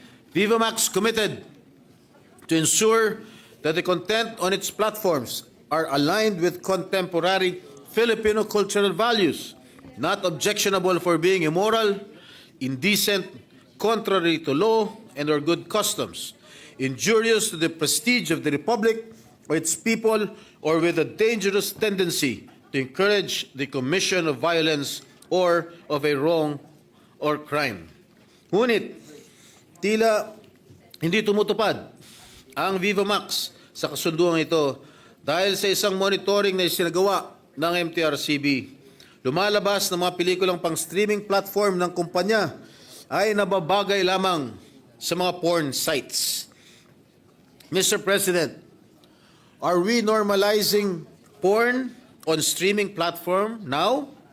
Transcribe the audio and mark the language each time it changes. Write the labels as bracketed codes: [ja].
[en] Viva Max committed to ensure that the content on its platforms are aligned with contemporary Filipino cultural values, not objectionable for being immoral, indecent, contrary to law and or good customs, injurious to the prestige of the Republic or its people, or with a dangerous tendency to encourage the commission of violence or of a wrong or crime. [tl] Ngunit, tila hindi tumutupad ang Viva Max sa kasunduang ito dahil sa isang monitoring na isinagawa ng MTRCB. Lumalabas na mga pelikulang pang-streaming platform ng kumpanya ay nababagay lamang sa mga porn sites. [en] Mr. President, are we normalizing porn on streaming platform now?